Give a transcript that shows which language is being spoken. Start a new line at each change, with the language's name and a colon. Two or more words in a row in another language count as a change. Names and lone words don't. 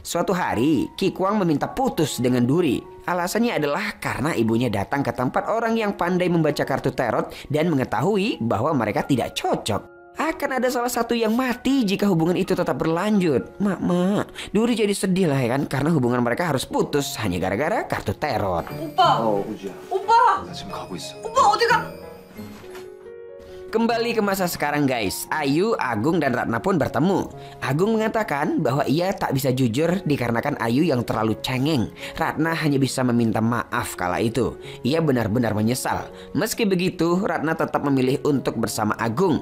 Indonesian: Suatu hari, Ki Kwang meminta putus dengan Duri. Alasannya adalah karena ibunya datang ke tempat orang yang pandai membaca kartu tarot dan mengetahui bahwa mereka tidak cocok. Akan ada salah satu yang mati jika hubungan itu tetap berlanjut. Mak, Duri jadi sedih lah ya kan, karena hubungan mereka harus putus hanya gara-gara kartu tarot.
Korean: 오빠! 우주야. 오빠! 나 지금 가고 있어. 오빠 어디 가?
Indonesian: Kembali ke masa sekarang guys, Ayu, Agung, dan Ratna pun bertemu. Agung mengatakan bahwa ia tak bisa jujur dikarenakan Ayu yang terlalu cengeng. Ratna hanya bisa meminta maaf kala itu. Ia benar-benar menyesal. Meski begitu, Ratna tetap memilih untuk bersama Agung.